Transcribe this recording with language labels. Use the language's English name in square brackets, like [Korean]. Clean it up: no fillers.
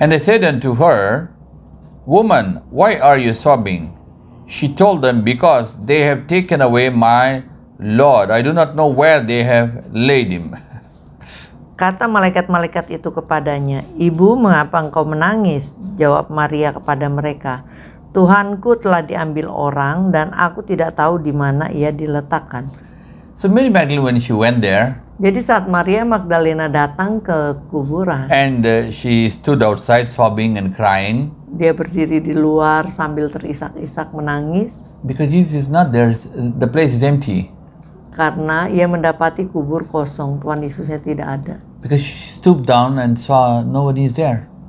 [English] And they said unto her, Woman, why are you sobbing? She told them, Because they have taken away my Lord. I do not know where they have laid him. [Indonesian] Kata malaikat-malaikat itu kepadanya, Ibu, mengapa engkau menangis? Jawab Maria kepada mereka, Tuhanku telah diambil orang dan aku tidak tahu di mana ia diletakkan. [English] So Mary Magdalene, when she went there, [Indonesian] Jadi saat Maria Magdalena datang ke kuburan, [English] and she stood outside sobbing and crying, [Indonesian] dia berdiri di luar sambil terisak-isak menangis [English] because Jesus is not there, the place is empty. [Indonesian] karena ia mendapati kubur kosong, Tuhan Yesusnya tidak ada. [English] Because she stooped down and saw nobody is there.